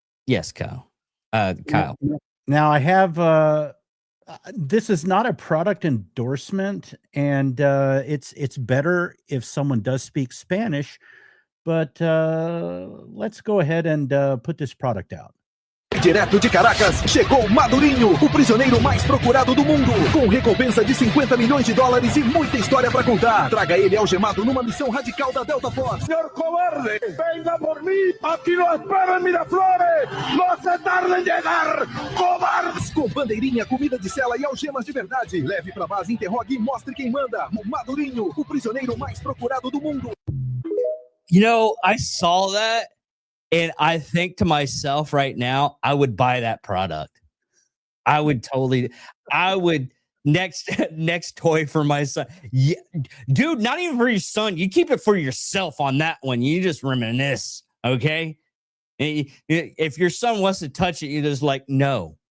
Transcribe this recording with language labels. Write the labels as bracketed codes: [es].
[en] Yes, Kyle. Kyle. Now I have this is not a product endorsement, and it's better if someone does speak Spanish, but let's go ahead and put this product out. [pt] Direto de Caracas, chegou Madurinho, o prisioneiro mais procurado do mundo, com recompensa de $50 milhões e muita história para contar. Traga ele algemado numa missão radical da Delta Force. [es] Señor cobarde, venga por mí, aquí lo espero en Miraflores, no se tarde en llegar, cobarde. [pt] Com bandeirinha, comida de cela e algemas de verdade. Leve pra base, interrogue e mostre quem manda. O Madurinho, o prisioneiro mais procurado do mundo. [en] You know, I saw that. And I think to myself right now, I would buy that product. I would next toy for my son. Yeah, dude, not even for your son. You keep it for yourself on that one. You just reminisce, okay? If your son wants to touch it, you're just like, no.